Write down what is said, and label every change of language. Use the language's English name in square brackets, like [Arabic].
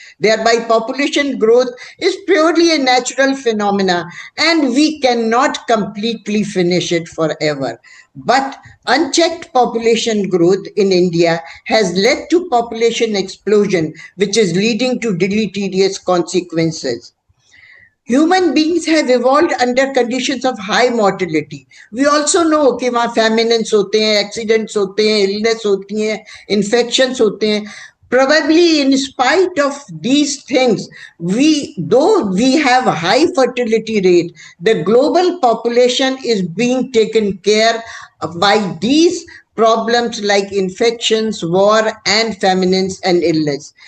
[English] Thereby population growth is purely a natural phenomena and we cannot completely finish it forever. But unchecked population growth in India has led to population explosion, which is leading to deleterious consequences. Human beings have evolved under conditions of high mortality. We also know [Hindi] कि वहाँ famines होते हैं, accidents होते हैं, illness होती हैं, infections होते हैं. [English] Probably in spite of these things, though we have a high fertility rate, the global population is being taken care of by these problems like infections, war, and famines and illness.